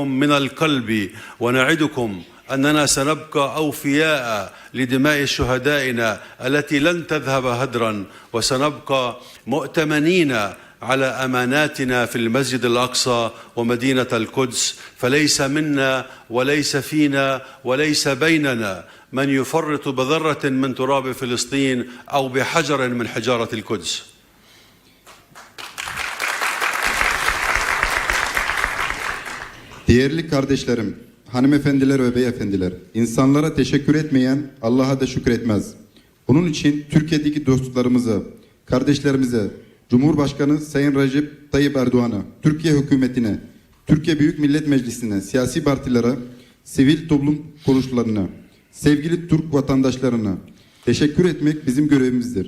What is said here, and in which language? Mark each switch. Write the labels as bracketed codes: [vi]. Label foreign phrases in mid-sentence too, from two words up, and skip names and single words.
[ar] من القلب ونعدكم أننا سنبقى أوفياء لدماء شهدائنا التي لن تذهب هدرا وسنبقى مؤتمنين على أماناتنا في المسجد الأقصى ومدينة القدس فليس منا وليس فينا وليس بيننا من يفرط بذرة من تراب فلسطين أو بحجر من حجارة القدس. [tr] Değerli kardeşlerim, hanımefendiler ve beyefendiler, insanlara teşekkür etmeyen Allah'a da şükretmez. Bunun için Türkiye'deki dostlarımıza, kardeşlerimize, Cumhurbaşkanı Sayın Recep Tayyip Erdoğan'a, Türkiye hükümetine, Türkiye Büyük Millet Meclisi'ne, siyasi partilere, sivil toplum kuruluşlarına, sevgili Türk vatandaşlarına teşekkür etmek bizim görevimizdir.